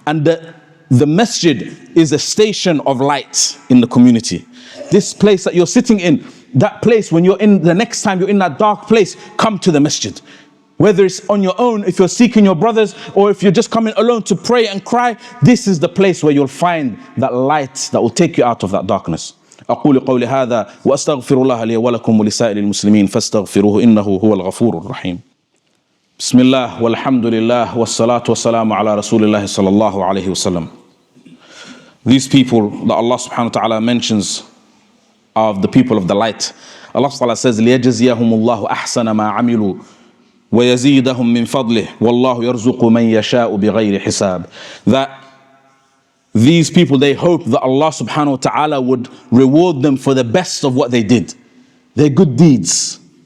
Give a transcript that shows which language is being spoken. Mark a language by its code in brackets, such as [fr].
[en] And the masjid is a station of light in the community. This place that you're sitting in, that place, when you're in, the next time you're in that dark place, come to the masjid. Whether it's on your own, if you're seeking your brothers, or if you're just coming alone to pray and cry, this is the place where you'll find that light that will take you out of that darkness. [ar] أقول قولي هذا وأستغفر الله لي ولكم ولسائر المسلمين فاستغفروه إنه هو الغفور الرحيم. بسم الله والحمد لله والصلاة والسلام على رسول الله صلى الله عليه وسلم. [en] These people that Allah subhanahu wa ta'ala mentions of the people of the light, Allah subhanahu wa ta'ala says [ar] ليجزيهم الله أحسن ما عملوا ويزيدهم من فضله والله يرزق من يشاء بغير حساب. [en] That these people, they hope that Allah subhanahu wa ta'ala would reward them for the best of what they did, their good deeds.